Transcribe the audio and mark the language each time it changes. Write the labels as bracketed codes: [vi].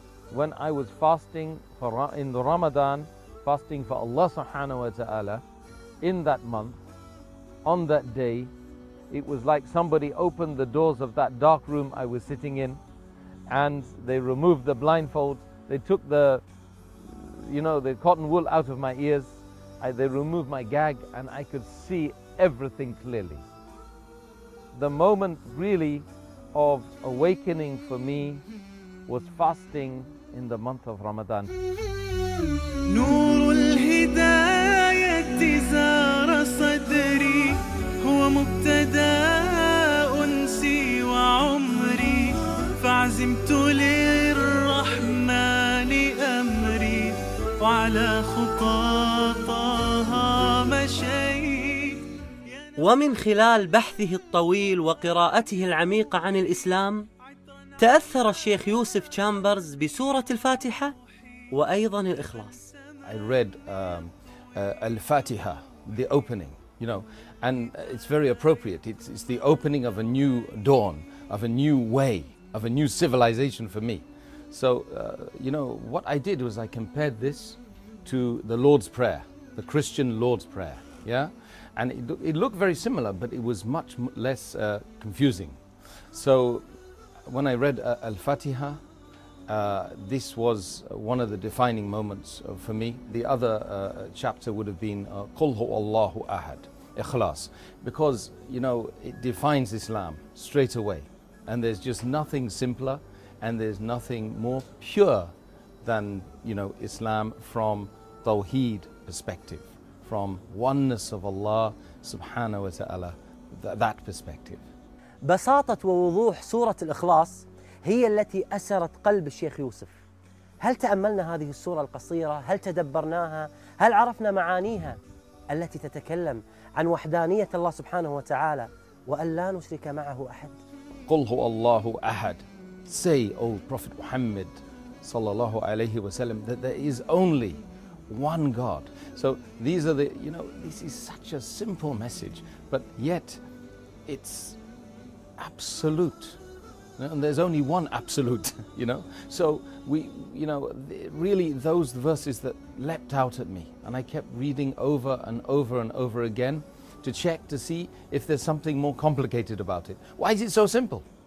[en] When I was fasting in the Ramadan, fasting for Allah subhanahu wa ta'ala, in that month, on that day, it was like somebody opened the doors of that dark room I was sitting in, and they removed the blindfold, they took the, you know, the cotton wool out of my ears, they removed my gag, and I could see everything clearly. The moment really of awakening for me was fasting in the month of Ramadan. [ar] نور الهداية زار صدري هو مبتدا أنسي وعمري فعزمت للرحمن أمري وعلى خطاها مشي. ومن خلال بحثه الطويل وقراءته العميقة عن الإسلام تأثر الشيخ يوسف تشامبرز بسورة الفاتحة وأيضا الإخلاص. [en] I read Al-Fatiha, the opening, you know, and it's very appropriate. It's the opening of a new dawn, of a new way, of a new civilization for me. So, you know, what I did was I compared this to the Lord's Prayer, the Christian Lord's Prayer, yeah? And it looked very similar, but it was much less confusing. So when I read Al-Fatiha, this was one of the defining moments for me. The other chapter would have been [ar] Qul Hu Allahu Ahad, [en] Ikhlas, because, you know, it defines Islam straight away. And there's just nothing simpler and there's nothing more pure than, you know, Islam from Tawheed perspective, from oneness of Allah subhanahu wa ta'ala, that perspective. [ar] بساطة ووضوح سورة الإخلاص هي التي أسرت قلب الشيخ يوسف. هل تأملنا هذه السورة القصيرة؟ هل تدبرناها؟ هل عرفنا معانيها التي تتكلم عن وحدانية الله سبحانه وتعالى وأن لا نشرك معه أحد؟ قل هو الله أحد. [en] Say, O Prophet Muhammad صلى الله عليه وسلم, that there is only one God. So these are the, you know, this is such a simple message, but yet it's absolute. And there's only one absolute, you know. So we, you know, really those verses that leapt out at me, and I kept reading over and over and over again to check to see if there's something more complicated about it. Why is it so simple?